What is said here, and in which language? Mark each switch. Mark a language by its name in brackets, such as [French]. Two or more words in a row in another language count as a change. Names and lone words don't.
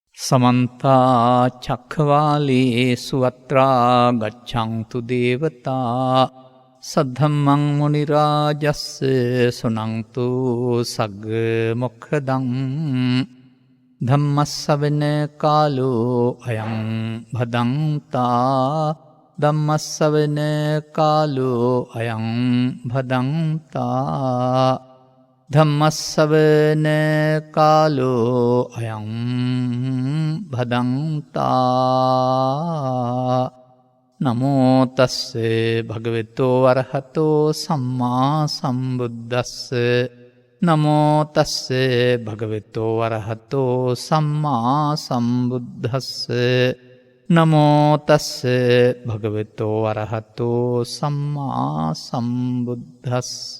[Pali] සමන්තා චක්ඛවාලේසු අත්‍රා ගච්ඡන්තු දේවතා සද්ධම්මං මුනි රාජස්ස සුනන්තු සග්ග මොක්ඛදං ධම්මස්සවන කාලෝ අයං භදංතා ධම්මස්සවන කාලෝ අයං භදංතා ධම්මස්සවන කාලෝ අයං භදංතා නමෝ තස්සේ භගවතෝ අරහතෝ සම්මා සම්බුද්දස්ස නමෝ තස්සේ භගවතෝ අරහතෝ සම්මා සම්බුද්දස්ස නමෝ තස්සේ භගවතෝ අරහතෝ සම්මා සම්බුද්දස්ස